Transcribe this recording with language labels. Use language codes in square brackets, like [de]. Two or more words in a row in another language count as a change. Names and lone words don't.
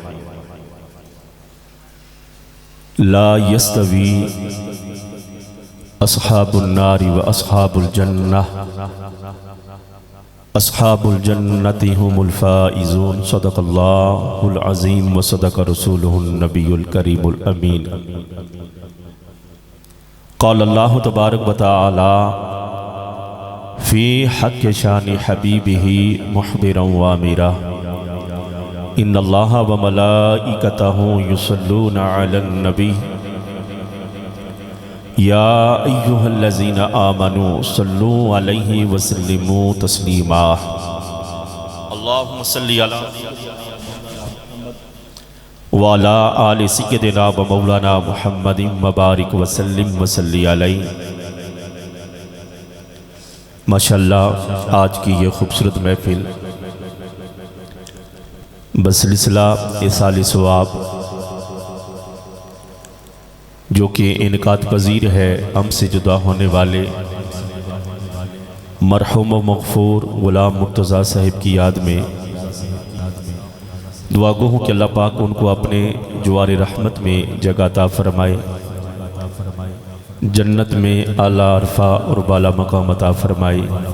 [ar] لا يستوي أصحاب النار وأصحاب الجنة أصحاب الجنة هم الفائزون. صدق الله العظيم وصدق رسوله النبي الكريم الأمين. قال الله تبارك وتعالى في حق شان حبيبه مخبرا وآمرا إن الله وملائكته يصلون على النبي يا أيها الذين آمنوا صلوا عليه وسلموا تسليما. اللهم صل على وعلى آل سيدنا ومولانا محمد وبارك وسلم وصل عليه. माशाअल्लाह, [ur] آج کی یہ خوبصورت محفل بسلسلہ ایصال ثواب جو کہ انعقاد پذیر ہے ہم سے جدا ہونے والے مرحوم مغفور غلام مرتضیٰ صاحب کی یاد میں دعا گو ہوں کہ اللہ پاک ان کو اپنے جوار رحمت میں جگہ عطا فرمائے، جنت میں اعلیٰ ارفع اور بالا مقام عطا فرمائے.